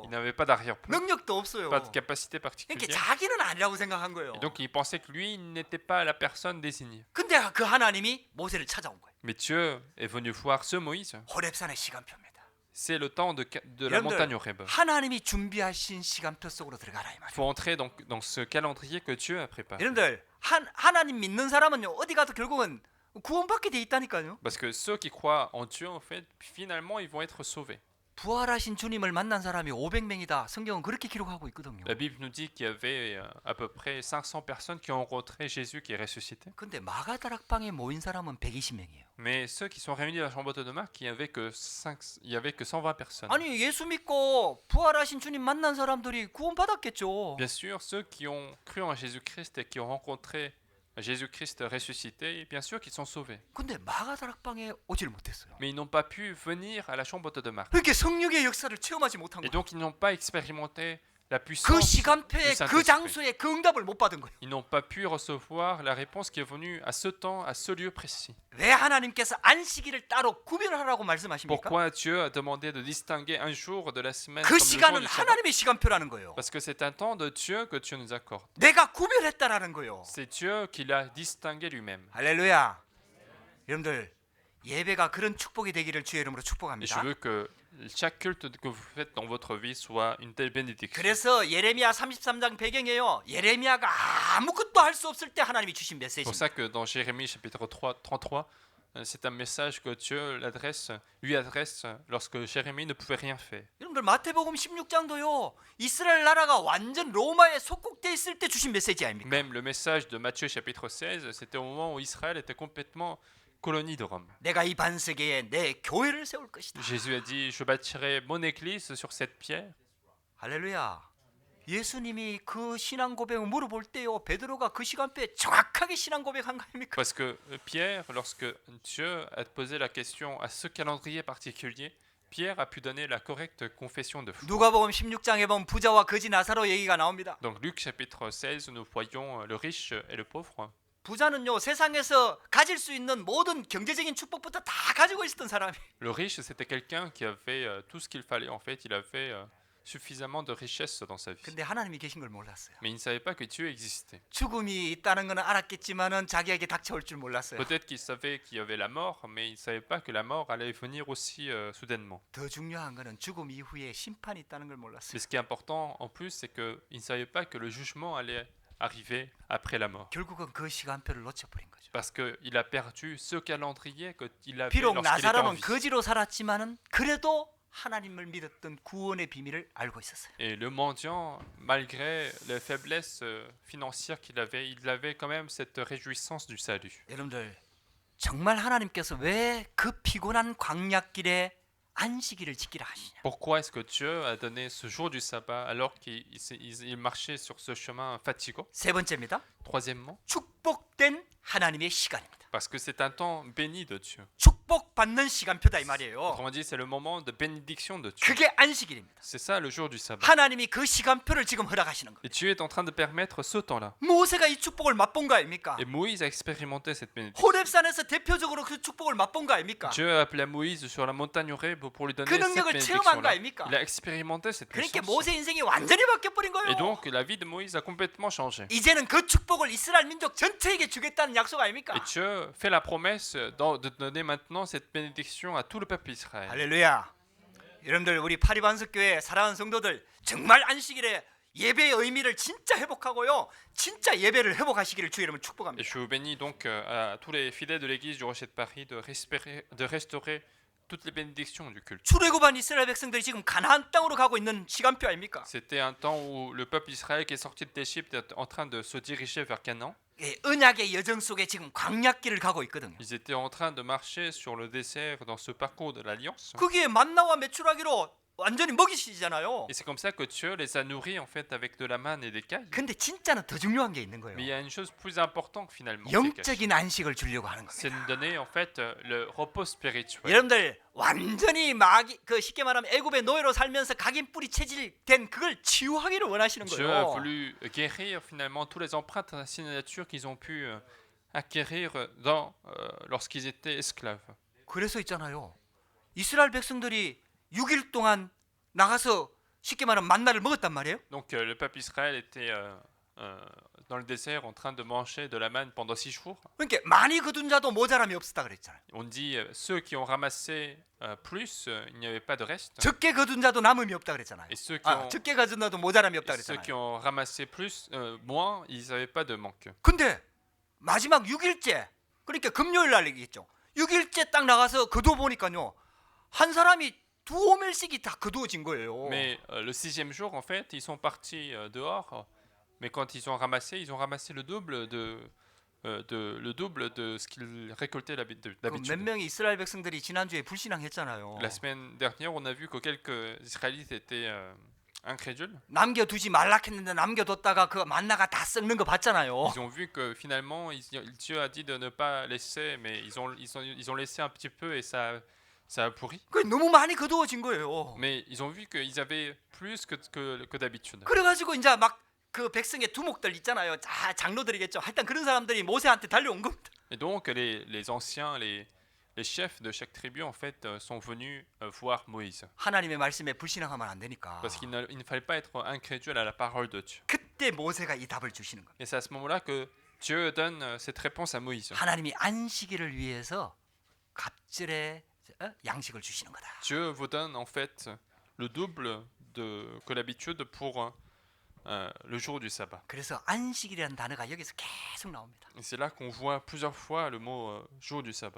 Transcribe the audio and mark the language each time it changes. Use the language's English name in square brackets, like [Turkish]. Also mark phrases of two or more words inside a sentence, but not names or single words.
[French] Il n'avait pas d'arrière-plan, [Korean] 능력도 없어요. [French] pas de capacité [Korean] 그러니까 [French] particulière. [Korean] 자기는 아니라고 생각한 거예요. [French] Et donc il pensait que lui, il n'était pas la personne désignée. [Korean] 근데 그 하나님이 모세를 찾아온 거예요. [French] Mais Dieu est venu voir ce Moïse. [Korean] 호렙산의 시간표입니다. [French] C'est le temps de la montagne [Korean] 여러분들 [French] Horeb. [Korean] 하나님이 준비하신 시간표 속으로 들어가라 이 [French] Il [Korean] 말이에요. [French] faut entrer dans ce calendrier que Dieu a préparé. [Korean] 여러분들 하나님 믿는 사람은요 어디 가도 결국은 구원받게 돼 있다니까요. [French] Parce que ceux qui croient en Dieu, en fait, finalement, ils vont être sauvés. [Korean] 부활하신 주님을 만난 사람이 500명이다. 성경은 그렇게 기록하고 있거든요. [French] La Bible nous dit qu'il y avait à peu près 500 personnes qui ont rencontré Jésus qui est ressuscité. [Korean] 근데 마가다락방에 모인 사람은 120명이에요. [French] Mais ceux qui sont réunis à la chambre de Marc, il y avait que 120 personnes. [Korean] 아니 예수 믿고 부활하신 주님 만난 사람들이 구원받았겠죠. [French] Bien sûr, ceux qui ont cru en Jésus-Christ et qui ont rencontré Jésus-Christ ressuscité, bien sûr qu'ils sont sauvés. [Korean] 근데 마가다락방에 오질 못했어요. [French] Mais ils n'ont pas pu venir à la chambre de Marc. [Korean] 그렇게 성령의 역사를 체험하지 못한 [French] Et [Korean] 거예요. [French] donc ils n'ont pas expérimenté la [Korean] 그 [French] puissance [Korean] 시간표에 [French] du [Korean] 그 [French] Saint-Esprit. [Korean] 장소에 그 응답을 못 받은 거예요. [French] Ils n'ont pas pu recevoir la réponse qui est venue à ce temps, à ce lieu précis. [Korean] 왜 하나님께서 안식일을 따로 구별하라고 말씀하십니까? [French] Pourquoi Dieu a demandé de distinguer un jour de la semaine [Korean] 그 [French] comme le jour [Korean] 시간은 [French] du sabbat? [Korean] 하나님의 시간표라는 거예요. [French] Parce que c'est un temps de Dieu que Dieu nous accorde. [Korean] 내가 구별했다라는 거예요. [French] C'est Dieu qui l'a distingué lui-même. [Korean] 할렐루야. 여러분들 예배가 그런 축복이 되기를 주의 이름으로 [French] Et je [Korean] 축복합니다. [French] veux que chaque culte que vous faites dans votre vie soit une telle bénédiction. [Korean] 그래서 예레미야 33장 배경이에요. 예레미야가 아무것도 할 수 없을 때 하나님이 주신 [French] C'est pour [Korean] 메시지입니다. [French] ça que dans Jérémie chapitre 33, c'est un message que Dieu lui adresse lorsque Jérémie ne pouvait rien faire. [Korean] 여러분들 마태복음 16장도요. 이스라엘 나라가 완전 로마에 속국돼 있을 때 주신 메시지 아닙니까? [French] Même le message de Matthieu chapitre 16, c'était au moment où Israël était complètement colonie de Rome. [Korean] 내가 이 반석에 내 교회를 세울 것이다. [French] Jésus a dit, je bâtirai mon église sur cette pierre. [Korean] 할렐루야. 예수님이 그 신앙 고백을 물어볼 때요. 베드로가 그 시간표에 정확하게 신앙 고백한 거 아닙니까? [French] Parce que Pierre, lorsque Dieu a posé la question à ce calendrier particulier, Pierre a pu donner la correcte confession de foi. [Korean] 누가복음 16장에 보면 부자와 거지 나사로 얘기가 나옵니다. [French] Donc Luc chapitre 16, nous voyons le riche et le pauvre. [Korean] 부자는요 세상에서 가질 수 있는 모든 경제적인 축복부터 다 가지고 있었던 사람이. [French] Le riche, c'était quelqu'un qui avait tout ce qu'il fallait. En fait, il avait suffisamment de richesse dans sa vie. [Korean] 근데 하나님이 계신 걸 몰랐어요. [French] Mais il ne savait pas que Dieu existait. [Korean] 죽음이 있다는 것은 알았겠지만은 자기에게 닥쳐올 줄 몰랐어요. [French] Peut-être qu'il savait qu'il y avait la mort, mais il ne savait pas que la mort allait venir aussi soudainement. [Korean] 더 중요한 것은 죽음 이후에 심판이 있다는 걸 몰랐어요. [French] Mais ce qui est important en plus, c'est qu'il ne savait pas que le jugement allait arriver après la mort. [Korean] 결국은 그 시간표를 놓쳐버린 거죠. [French] Parce qu'il a perdu ce calendrier qu'il avait [Korean] 비록 [French] lorsqu'il était en [Korean] 나사로는 [French] vie. [Korean] 거지로 살았지만은 그래도 하나님을 믿었던 구원의 비밀을 알고 있었어요. [French] Et le mendiant, malgré les faiblesses financières il avait quand même cette réjouissance du salut. [Korean] 여러분들 정말 하나님께서 왜 그 피곤한 광야길에 안식일을 지키라 하시냐? [French] Pourquoi est-ce que Dieu a donné ce jour du sabbat alors qu'il marchait sur ce chemin fatigant? [Korean] 세 번째입니다. [French] Troisièmement, [Korean] 축복된 하나님의 시간입니다. [French] parce que c'est un temps béni de Dieu. [Korean] 축복받는 시간표다 이 말이에요. [French] Autrement dit, c'est le moment de bénédiction de Dieu. [Korean] 그게 안식일입니다. [French] C'est ça le jour du sabbat. [Korean] 하나님이 그 시간표를 지금 허락하시는 거예요. [French] Et Dieu est en train de permettre ce temps-là. [Korean] 모세가 이 축복을 맛본 거 아닙니까? [French] Et Moïse a expérimenté cette bénédiction. [Korean] 호렙산에서 대표적으로 그 축복을 맛본 거 아닙니까? [French] Dieu a appelé Moïse sur la montagne Horeb pour lui donner [Korean] 그 [French] cette [Korean] 능력을 체험한 거 [French] bénédiction-là. [Korean] 아닙니까? [French] Il a expérimenté cette [Korean] 그러니까 [French] puissance. [Korean] 모세 인생이 완전히 바뀌어버린 [French] Et [Korean] 거예요. [French] donc, la vie de Moïse a complètement changé. [Korean] 이제는 그 축복을 이스라엘 민족 전체에게 주겠다는 약속 아닙니까? [French] Et Dieu fait la promesse de donner maintenant cette bénédiction à tout le peuple d'Israël. [Korean] 할렐루야. 여러분들 우리 파리반석교회 사랑하는 성도들 정말 안식일에 예배의 의미를 진짜 회복하고요. 진짜 예배를 회복하시기를 주의 이름으로 [French] Et [Korean] 축복합니다. [French] je bénis donc à tous les fidèles de l'église du Rocher de Paris de restaurer toutes les bénédictions du culte. [Korean] 출애굽한 이스라엘 백성들이 지금 가나안 땅으로 가고 있는 시간표 아닙니까? [French] C'était un temps où le peuple d'Israël qui est sorti d'Égypte est en train de se diriger vers Canaan. [Korean] 예, 언약의 여정 속에 지금 광야길을 가고 있거든요. [French] Ils étaient en train de marcher sur le désert dans ce parcours de l'Alliance. [Korean] 거기에 만나와 메추라기로 완전히 먹이시잖아요. [French] Et c'est comme ça que Dieu les a nourris en fait avec de la manne et des cailles. [Korean] 근데 진짜는 더 중요한 게 있는 [French] Mais il [Korean] 거예요. [French] y a une chose plus importante finalement. c'est caché. [Korean] 영적인 안식을 주려고 하는 [French] C'est [Korean] 겁니다. [French] de donner en fait le repos spirituel. [Korean] 여러분들 완전히 마귀 그 쉽게 말하면 애굽의 노예로 살면서 각인 뿌리 체질된 그걸 치유하기를 원하시는 [French] Dieu a [Korean] 거예요. [French] voulu guérir finalement tous les empreintes à la signature qu'ils ont pu acquérir lorsqu'ils étaient esclaves. [Korean] 그래서 있잖아요. 이스라엘 백성들이 6일 동안 나가서 쉽게 말하면 만나를 먹었단 말이에요. [French] Donc le peuple Israël était dans le désert en train de manger de la manne pendant 6 jours. [Korean] 그러니까 많이 거둔 자도 모자람이 없었다 그랬잖아요. [French] On dit ceux qui ont ramassé plus, il n'y avait pas de reste. [Korean] 적게 거둔 자도 남음이 없다 그랬잖아요. [French] Et ceux qui [Korean] 아, [French] ont, [Korean] 적게 거둔 자도 모자람이 없다 [French] et ceux qui [Korean] 그랬잖아요. [French] ont ramassé plus, moins, ils n'avaient pas de manque. [Korean] 근데 마지막 6일째 그러니까 금요일 날 얘기겠죠. 6일째 딱 나가서 거두어 보니까요. 한 사람이 2호멜씩이 다 거두어진 거예요. [French] Mais le 6e jour, en fait, ils sont partis dehors. Mais quand ils ont ramassé le double de ce qu'ils récoltaient [Korean] 몇 [French] d'habitude. [Korean] 명의 이스라엘 백성들이 지난주에 불신앙했잖아요. [French] La semaine dernière, on a vu que quelques Israélites étaient incrédules. [Korean] 남겨두지 말라 했는데 남겨뒀다가 그 만나가 다 썩는 거 봤잖아요. [French] Ils ont vu que finalement, Dieu a dit de ne pas laisser, mais ils ont laissé un petit peu et ça a pourri. [Korean] 그 너무 많이 거두어진 거예요. [French] Mais ils ont vu qu'ils avaient plus que d'habitude. [Korean] 그래가지고 이제 막 그 백성의 두목들 있잖아요. 자, 장로들이겠죠. 하여튼 그런 사람들이 모세한테 달려온 겁니다. [French] Et donc les anciens, les chefs de chaque tribu en fait sont venus voir Moïse. [Korean] 하나님의 말씀에 불신앙하면 안 되니까. [French] Parce qu'il ne fallait pas être incrédule à la parole de Dieu. [Korean] 그때 모세가 이 답을 주시는 겁니다. [French] Et c'est à ce moment-là que Dieu donne cette réponse à Moïse. [Korean] 하나님이 안식일을 위해서 갑절의 양식을 주시는 거다. [French] Dieu vous donne en fait le double que l'habitude pour le jour du sabbat. [Korean] 그래서 안식일이라는 단어가 여기서 계속 나옵니다. [French] Et c'est là qu'on voit plusieurs fois le mot jour du sabbat.